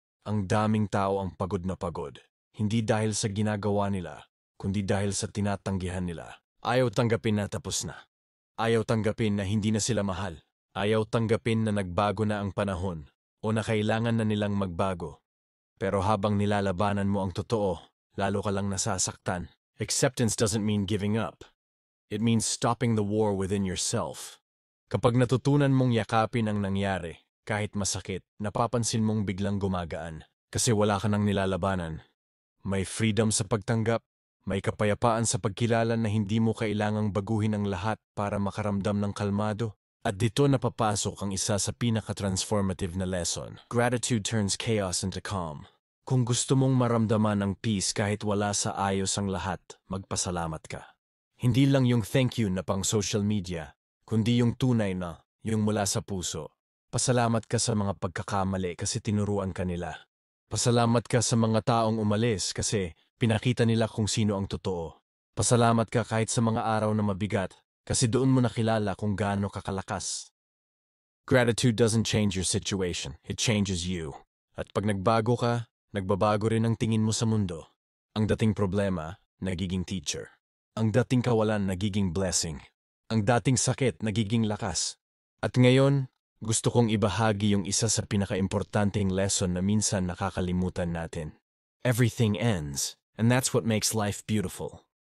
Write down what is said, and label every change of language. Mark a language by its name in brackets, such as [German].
[Filipino] Ang daming tao ang pagod na pagod. Hindi dahil sa ginagawa nila, kundi dahil sa tinatanggihan nila. Ayaw tanggapin na tapos na. Ayaw tanggapin na hindi na sila mahal. Ayaw tanggapin na nagbago na ang panahon o na kailangan na nilang magbago. Pero habang nilalabanan mo ang totoo, lalo ka lang nasasaktan. [English] Acceptance doesn't mean giving up. It means stopping the war within yourself. [Filipino] Kapag natutunan mong yakapin ang nangyari, kahit masakit, napapansin mong biglang gumagaan. Kasi wala ka nang nilalabanan. May freedom sa pagtanggap, may kapayapaan sa pagkilala na hindi mo kailangang baguhin ang lahat para makaramdam ng kalmado. At dito napapasok ang isa sa pinaka-transformative na lesson. [English] Gratitude turns chaos into calm. [Filipino] Kung gusto mong maramdaman ang peace kahit wala sa ayos ang lahat, magpasalamat ka. Hindi lang yung thank you na pang social media, kundi yung tunay na, yung mula sa puso. Pasalamat ka sa mga pagkakamali kasi tinuruan ka nila. Pasalamat ka sa mga taong umalis kasi pinakita nila kung sino ang totoo. Pasalamat ka kahit sa mga araw na mabigat kasi doon mo nakilala kung gaano kakalakas. [English] Gratitude doesn't change your situation, it changes you. [Filipino] At pag nagbago ka, nagbabago rin ang tingin mo sa mundo. Ang dating problema, nagiging teacher. Ang dating kawalan, nagiging blessing. Ang dating sakit, nagiging lakas. At ngayon, gusto kong ibahagi yung isa sa pinaka-importanteng lesson na minsan nakakalimutan natin. [English] Everything ends, and that's what makes life beautiful.